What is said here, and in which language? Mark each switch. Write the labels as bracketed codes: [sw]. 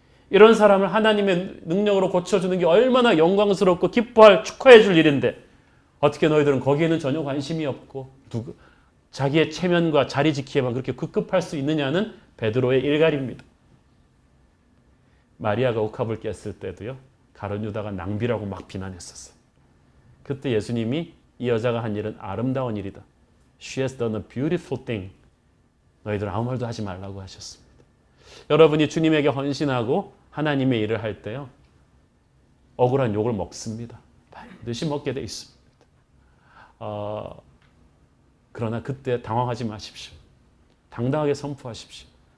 [ko] 이런 사람을 하나님의 능력으로 고쳐주는 게 얼마나 영광스럽고 기뻐할 축하해 줄 일인데 어떻게 너희들은 거기에는 전혀 관심이 없고 자기의 체면과 자리 지키에만 그렇게 급급할 수 있느냐는 베드로의 일갈입니다. 마리아가 옥합을 깼을 때도요. 가룟 유다가 낭비라고 막 비난했었어요. 그때 예수님이 이 여자가 한 일은 아름다운 일이다. [en] She has done a beautiful thing. [ko] 너희들 아무 말도 하지 말라고 하셨습니다. 여러분이 주님에게 헌신하고 하나님의 일을 할 때요. 억울한 욕을 먹습니다. 반드시 먹게 돼 있습니다. 그러나 그때 당황하지 마십시오. 당당하게 선포하십시오.